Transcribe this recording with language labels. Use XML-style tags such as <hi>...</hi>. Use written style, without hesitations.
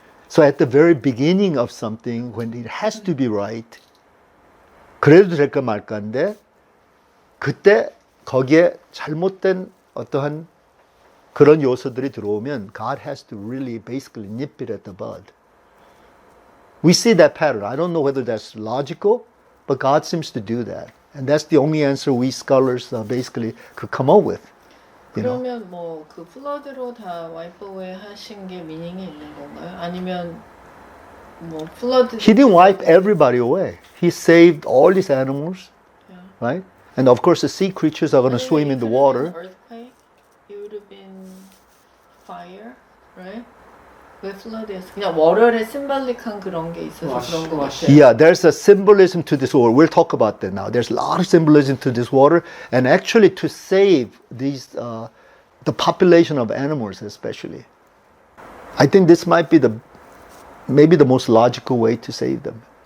<en>So at the very beginning of something, when it has to be right,</en> <ko>그래도 될까 말까인데, 그때 거기에 잘못된 어떠한 그런 요소들이 들어오면</ko> <en>God has to really basically nip it at the bud. We see that pattern. I don't know whether that's logical, but God seems to do that. And that's the only answer we scholars basically could come up with. You know?</en> <ko>그러면 뭐 그 플러드로 다 와이프 어웨이 하신 게 미닝이 있는 건가요? 아니면 뭐 플러드</ko> <en>He didn't wipe everybody away. He saved all these animals, Yeah. right? And of course the sea creatures are going to swim in the water. Earthquake, it would have been fire, right?</en> <ko>왜 플러드였어? 그냥 월요일에 심발릭한 그런 게 있어서 그런 거 같아요.</ko> <en>Yeah, there's a symbolism to this water. We'll talk about that now. There's a lot of symbolism to this water, and actually to save these, the population of animals especially. I think this might be maybe the most logical way to save them.</en>